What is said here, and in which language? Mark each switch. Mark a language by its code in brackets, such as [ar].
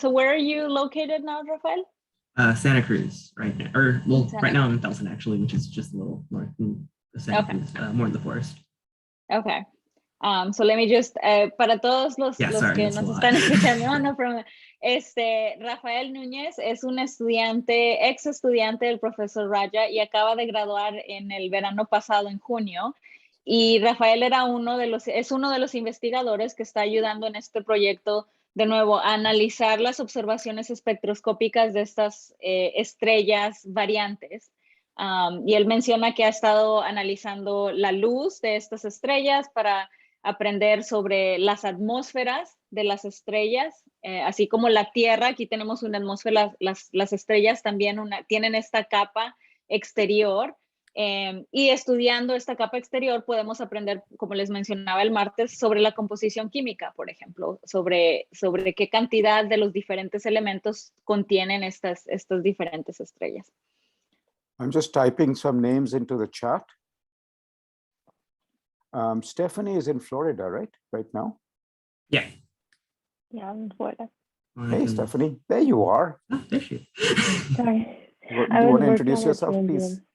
[en] So where are you located now, Rafael? Santa Cruz right now, right now I'm in Felton actually, which is just a little north in the Santa Cruz, more in the forest. Okay. So let me just, [es] para todos los que nos están escuchando, [en] no problem. [es] Rafael Núñez es un estudiante, ex estudiante del profesor Raja y acaba de graduar en el verano pasado, en junio. Y Rafael es uno de los investigadores que está ayudando en este proyecto, de nuevo, a analizar las observaciones espectroscópicas de estas estrellas variantes. Y él menciona que ha estado analizando la luz de estas estrellas para aprender sobre las atmósferas de las estrellas, así como la Tierra. Aquí tenemos una atmósfera, las estrellas también tienen esta capa exterior, y estudiando esta capa exterior podemos aprender, como les mencionaba el martes, sobre la composición química, por ejemplo, sobre qué cantidad de los diferentes elementos contienen estas diferentes estrellas. [en] I'm just typing some names into the chat. Stephanie is in Florida, right now? Yeah. Yeah, I'm in Florida. Hey, Stephanie, there you are. Oh, there she is. Sorry. Do you want to introduce yourself, please?